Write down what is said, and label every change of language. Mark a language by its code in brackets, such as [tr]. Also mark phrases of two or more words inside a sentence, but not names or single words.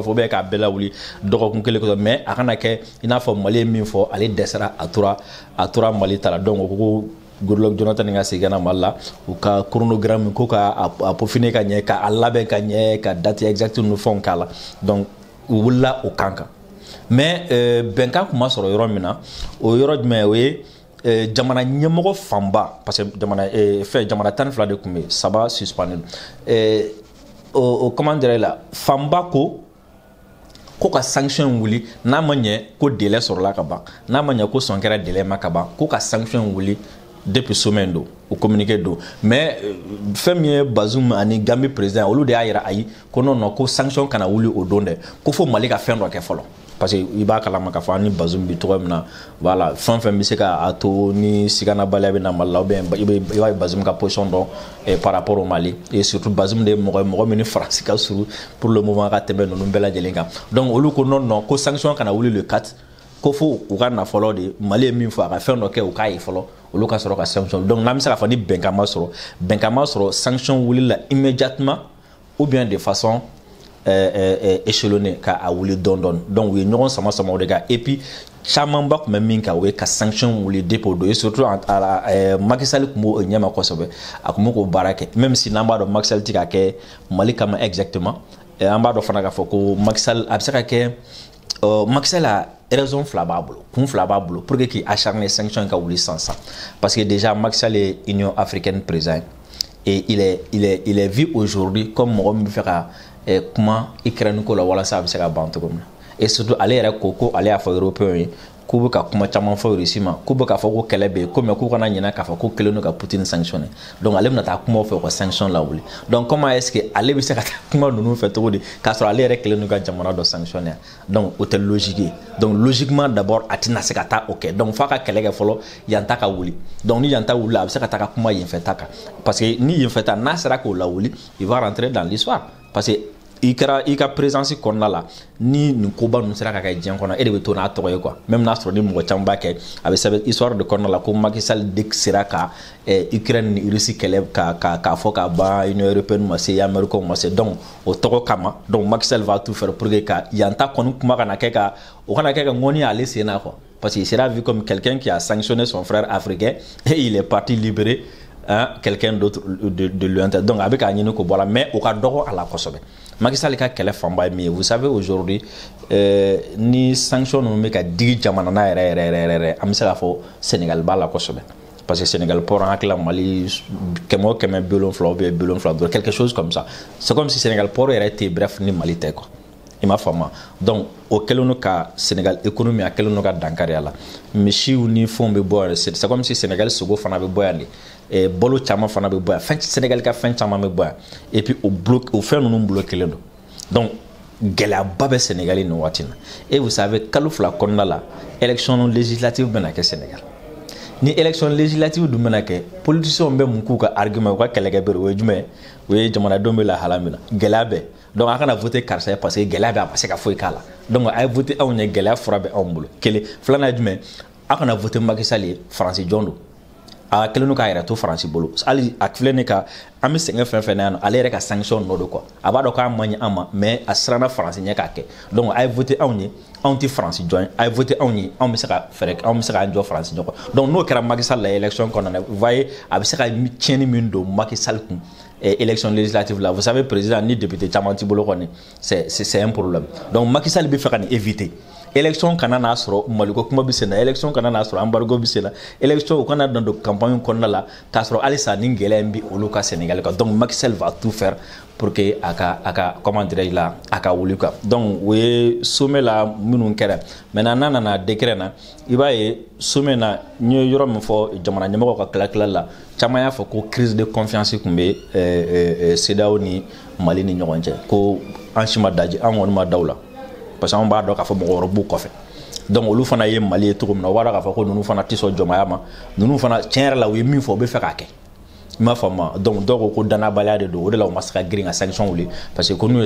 [fr] ou bien [bm] k'a bɛɛ lawuli dɔgɔkun kelen kɔfɛ mais a kana kɛ i n'a fɔ Mali ye min fɔ ale dɛsɛra a tora Mali ta la donc o ko Goodluck Jonathan ka segin na Mali la u ka chronogramme ko ka a peaufiner ka ɲɛ ka a labɛn ka ɲɛ ka [fr] date exacte [bm] nu fɛnw k'a la donc u wulila o kan mais bɛnkan kun ma sɔrɔ yɔrɔ min na o yɔrɔ jumɛn o ye jamana ɲɛmɔgɔ fanba [fr] parce que [bm] jamana 12 de kun bɛ 3 suspendu o [fr] comment dire [bm] la fanba ko ka sanction wuli n'a ma ɲɛ ko délai sɔrɔla ka ban n'a ma ɲɛ ko sɔn kɛra délai ma ka ban ko ka sanction wuli [fr] depuis semaine [bm] do o communiqué do mais fɛn min ye Bazoum ani Gambie président olu de y'a yira ayi ko non ko sanction kana wuli o don dɛ ko fo Mali ka fɛn dɔ kɛ fɔlɔ [fr] parce que [bm] i b'a kalama k'a fɔ ani Bazoum bi tɔgɔ min na voilà fɛn bɛ se ka to ni siganabaliya bɛ na Mali la [fr] ou bien [bm] i b'a ye Bazoum ka position dɔn [fr] par rapport au Mali et surtout [bm] Bazoum de ye mɔgɔ min ni Faransi ka surun [fr] pour le moment [bm] ka tɛmɛ ninnu bɛɛ lajɛlen kan donc olu ko non ko sanction kana wuli le 4 ko fo u ka nafolo de Mali ye min fɔ a ka fɛn dɔ kɛ u k'a ye fɔlɔ olu ka sɔrɔ ka sanction donc n'an bɛ se k'a fɔ ni bɛnkan ma sɔrɔ sanction wulila [fr] immédiatement ou bien de façon [bm] échelonnée ka a wuli dɔn donc u ye ɲɔgɔn sama o de kan [fr] et puis [bm] camanba tun bɛ min kan o ye ka sanction wuli depuis o don [fr] et surtout [bm] Macky Sall tun b'o ɲɛma kosɛbɛ a tun b'o k'o baara kɛ [fr] même si [bm] n'an b'a dɔn Macky Sall ti ka kɛ Mali kama exactement an b'a dɔn fana k'a fɔ ko Macky Sall a bɛ se ka kɛ Macky Sall a raison fila b'a bolo kun fila b'a bolo [fr] pour que [bm] k'i acharner sanction ka wuli [fr] sans parce que déjà Macky Sall est Union africaine président et il est vu aujourd'hui comme [bm] mɔgɔ min bɛ fɛ ka kuma Ukraine ko la walasa a bɛ se ka ban cogo min na [fr] et surtout [bm] ale yɛrɛ ko ale y'a fɔ européen ye k'u bɛ ka kuma caman fɔ Russie ma k'u bɛ k'a fɔ ko kɛlɛ bɛ yen ko mais k'u kana ɲinɛ k'a fɔ ko kelen don ka Poutine sanctionner donc ale bɛna taa kuma fɛ ka sanction lawuli [fr] donc comment est-ce que [bm] ale bɛ se ka taa kuma ninnu fɛ cogo di k'a sɔrɔ ale yɛrɛ kelen don ka jamana dɔ sanctionner donc o tɛ logique ye [fr] donc logiquement d'abord [bm] a tɛna se ka taa o kɛ donc f'a ka kɛlɛ kɛ fɔlɔ yan ta ka wuli donc ni yan ta wulila a bɛ se ka taa ka kuma yen fɛ ta kan parce que ni yen fɛ ta n'a sera k'o lawuli [fr] il va rentrer dans l'histoire parce que [bm] i ka présence kɔnɔna la ni nin koba ninnu sera ka kɛ diɲɛ kɔnɔ e de bɛ to n'a tɔgɔ ye [fr] quoi même [bm] n'a sɔrɔ ni mɔgɔ caman b'a kɛ a bɛ sɛbɛn histoire de kɔnɔna la ko Macky Sall de sera ka Ukraine ni Russie kɛlɛ k'a fɔ ka ban Union européenne ma se Américain ma se donc o tɔgɔ kama donc Macky Sall [fr] va tout faire pour que [bm] ka yan ta kɔni kuma kana kɛ ka o kana kɛ ka ŋɔni ale sen na [fr] quoi parce qu'il sera vu comme quelqu'un qui a sanctionné son frère africain et il est parti libérer quelqu'un d'autre de lointain donc [bm] a bɛ k'a ɲini k'o bɔ la mais o ka dɔgɔ a la kosɛbɛ Macky Sall ka kɛlɛ fanba ye min ye [fr] vous savez aujourd'hui [bm] ni sanction ninnu bɛ ka digi jamana na yɛrɛ an bɛ se k'a fɔ Sénégal b'a la kosɛbɛ parce que Sénégal port en hakili la Mali kɛmɛ o kɛmɛ 70 [fr] ou bien 75 quelque chose comme ça c'est comme si Sénégal port [bm] yɛrɛ tɛ bref ni Mali tɛ quoi i m'a faamu donc o kɛlen don ka Sénégal économie a kɛlen don ka dankari a la misiw ni fɛnw bɛ bɔ yan [fr] c'est comme si [bm] Sénégal sogo fana bɛ bɔ yan de balo caman fana bɛ bɔ yan Sénégal ka fɛn caman bɛ bɔ yan [fr] et puis [bm] o fɛn ninnu bloqué don donc gɛlɛyaba bɛ Sénégal nin waati na [fr] et vous savez [bm] kalo fila kɔnɔna la [fr] élection législative [bm] bɛna kɛ Sénégal ni [fr] élection législative [bm] dun bɛna kɛ politiciens bɛ mun k'u ka argument u ka kɛlɛkɛ bere o ye jumɛn o ye jamanadenw bɛ lahala min na gɛlɛya bɛ donc a kana voter karisa ye parce que gɛlɛya bɛ a ma se ka foyi k'a la donc a ye voter anw ɲɛ gɛlɛya fura bɛ anw bolo kelen filanan ye jumɛn a kana voter Macky Sall ye Faransi jɔn don a kelen don k'a yɛrɛ to Faransi bolo hali a filɛ nin ka an bɛ sɛgɛn fɛn fɛn na yan nɔ ale yɛrɛ ka sanction nɔ don quoi a b'a dɔn k'a man ɲi an ma mais a siranna Faransi ɲɛ k'a kɛ donc a ye voter anw ye anw tɛ Faransi jɔn ye a ye voter anw ye anw bɛ se ka fɛɛrɛ anw bɛ se k'an jɔ Faransi ɲɛ quoi donc n'o kɛra Macky Sall la élection kɔnɔna na [fr] vous voyez [bm] a bɛ se ka tiɲɛni min don Macky Sall kun [fr] élection législative là vous savez président [bm] ni député caman t'i bolo kɔni [fr] c'est un problème donc [bm] Macky Sall bɛ fɛ ka nin éviter élection kana n'a sɔrɔ maliko kuma bɛ sen na élection kana n'a sɔrɔ embargo bɛ sen na élection u kana dan don campagne kɔnɔna la k'a sɔrɔ halisa ni gɛlɛya in bɛ olu ka Sénégal kan donc Macky Sall [fr] va tout faire pour que [bm] a ka [fr] comment dirais-je là [bm] a ka wuli [fr] quoi donc [bm] o ye sommet la minnu kɛra maintenant n'a nana décret na i b'a ye sommet na n ye yɔrɔ min fɔ jamana ɲɛmɔgɔw ka tila la caman y'a fɔ ko [fr] crise de confiance [bm] tun bɛ CEDEAO ni Mali ni ɲɔgɔn cɛ ko an si ma daji an kɔni ma daw la [fr] parce que [bm] an b'a dɔn k'a fɔ mɔgɔ wɛrɛ b'u kɔfɛ donc olu fana ye Mali ye cogo min na o b'a dɔn k'a fɔ ko ninnu fana tɛ sɔn jɔmaya ma ninnu fana tiɲɛ yɛrɛ la u ye min fɔ u bɛ fɛ k'a kɛ i m'a faamu donc dɔw ko danabaliya de don o de la u ma se ka girin ka sanction wuli [fr] parce que [bm] ko n'u ye